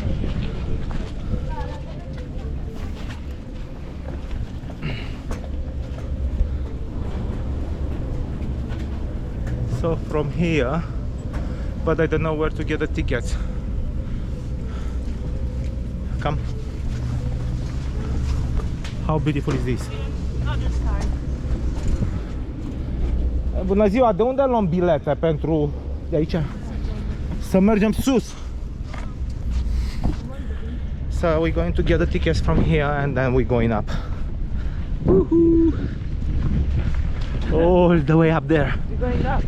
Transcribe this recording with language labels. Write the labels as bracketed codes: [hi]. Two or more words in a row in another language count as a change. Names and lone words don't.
[en] So from here, but I don't know where to get the tickets. Come. How beautiful is this? [ro] Bună ziua, de unde luăm bilete pentru de aici? Să mergem sus. [en] So we're going to get the tickets from here, and then we're going up. Woohoo! All the way up there. You're going up?